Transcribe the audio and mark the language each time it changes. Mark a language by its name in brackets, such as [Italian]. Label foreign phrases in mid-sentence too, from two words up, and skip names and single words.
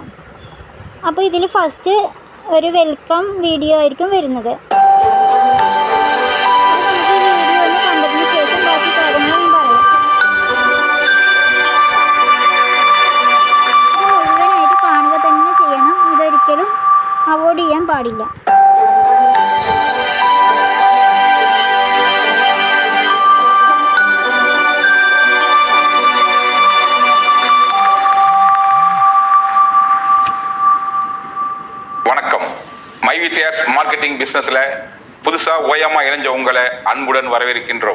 [Malayalam] അപ്പോൾ ഇതിൽ ഫസ്റ്റ് ഒരു വെൽക്കം വീഡിയോ ആയിരിക്കും വരുന്നത്. നമുക്ക് ഈ വീഡിയോ ഒന്ന് കണ്ടതിന് ശേഷം ബാക്കി കാര്യങ്ങൾ ഞാൻ പറയാം. ഇത് മുഴുവനായിട്ട് കാണുക തന്നെ ചെയ്യണം. ഇതൊരിക്കലും അവോയ്ഡ് ചെയ്യാൻ പാടില്ല. [Tamil] வணக்கம். மைவித்ரி [English] ads marketing [Tamil] பிஸ்னஸில் புதுசாக ஓயாமல் இணைஞ்ச உங்களை அன்புடன் வரவேற்கின்றோம்.